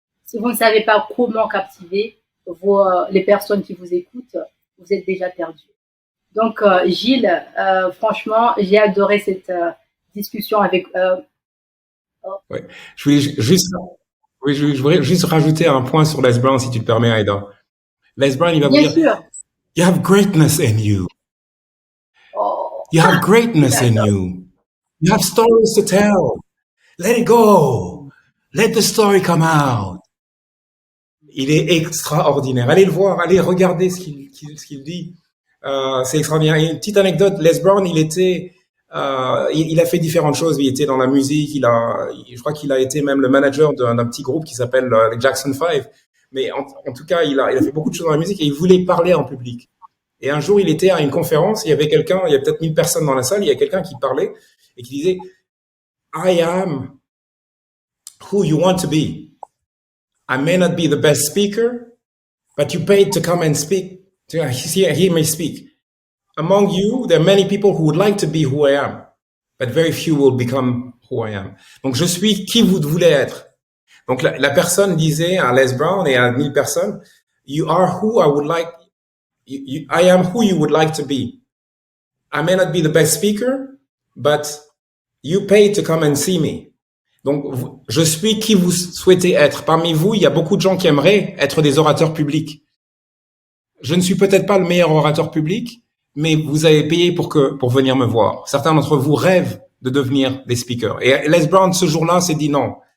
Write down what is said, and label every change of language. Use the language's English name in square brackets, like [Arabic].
[French] Si vous ne savez pas comment captiver les personnes qui vous écoutent, vous êtes déjà perdu. Donc, Gilles, franchement, j'ai adoré cette discussion avec. Ouais. Je voulais juste, oui, je voudrais juste rajouter un point sur Les Brown, si tu le permets, Aïda. Les Brown, il va vous Bien dire, sûr. [English] you have greatness in you. Oh, You have greatness in [French] j'adore. [English] you. You have stories to tell. Let it go. Let the story come out. [French] Il est extraordinaire. Allez le voir, allez regarder ce qu'il dit. C'est extraordinaire. Et une petite anecdote, Les Brown, il a fait différentes choses. Il était dans la musique. Je crois qu'il a été même le manager d'un petit groupe qui s'appelle les Jackson 5. Mais en tout cas, il a fait beaucoup de choses dans la musique et il voulait parler en public. Et un jour, il était à une conférence. Il y avait quelqu'un, il y a peut-être 1000 personnes dans la salle. Il y a quelqu'un qui parlait et qui disait, [English] I am who you want to be. I may not be the best speaker, but you paid to come and speak, to hear me speak. Among you, there are many people who would like to be who I am, but very few will become who I am. [French] Donc, je suis qui vous voulez être. Donc, la personne disait à Les Brown et à 1000 personnes, [English] you are who I would like, I am who you would like to be. I may not be the best speaker, but you paid to come and see me. [French] Donc, je suis qui vous souhaitez être. Parmi vous, il y a beaucoup de gens qui aimeraient être des orateurs publics. Je ne suis peut-être pas le meilleur orateur public, mais vous avez payé pour venir me voir. Certains d'entre vous rêvent de devenir des speakers. Et Les Brown, ce jour-là, s'est dit non.